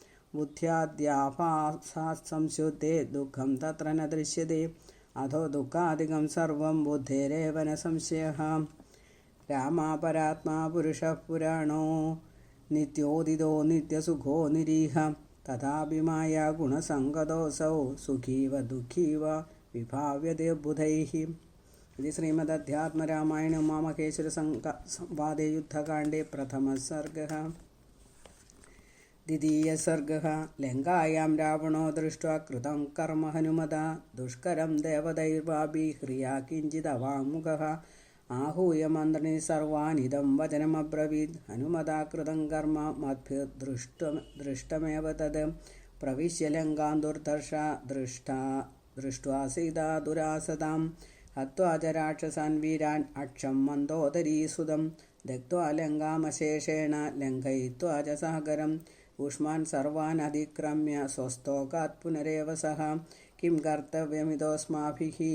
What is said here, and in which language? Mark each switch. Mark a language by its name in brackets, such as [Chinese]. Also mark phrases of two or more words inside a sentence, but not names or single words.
[Sanskrit] ബുദ്ധ്യാദ്യാഭാസാത് സംശുദ്ധേ ദുഃഖം തത്ര ന ദൃശ്യതേ അധോ ദുഃഖാദികം സർവം ബുദ്ധേരേവ ന സംശയഃ രാമാപരാത്മാ പുരുഷഃ പുരാണോ നിത്യോദിതോ നിത്യസുഖോ നിരീഹ തഥാഭിമായ ഗുണസംഗതോऽസൗ സുഖീവ ദുഃഖീവ വിഭാവ്യതേ ബുധൈഃ ഇത് ശ്രീമദധ്യാത്മരാമായണ ഉമാമഹേശ്വര സംവാദേ യുദ്ധകാണ്ഡേ പ്രഥമഃ സർഗഃ ദ്വിതീയഃ സർഗഃ ലങ്കായാം രാവണോ ദൃഷ്ട്വാ കൃതം കർമ്മ ഹനുമതാ ദുഷ്കരം ദേവതൈർവാഭിഹ്രിയാ കിഞ്ചിദവാങ്മുഖഃ आहूय मन्त्रिणी सर्वानिदं वचनमब्रवीत् हनुमता कृतं कर्म मद्भिर्दृष्टमेव तद् प्रविश्य लङ्कां दुर्धर्षा दृष्ट्वा सीता दुरासदां हत्वा च राक्षसान् वीरान् अक्षं मन्दोदरीसुतं त्यक्त्वा लङ्कामशेषेण लङ्घयित्वा च सागरम् ऊष्मान् सर्वान् अधिक्रम्य स्वस्तोकात् पुनरेव सः किं कर्तव्यमिदोऽस्माभिः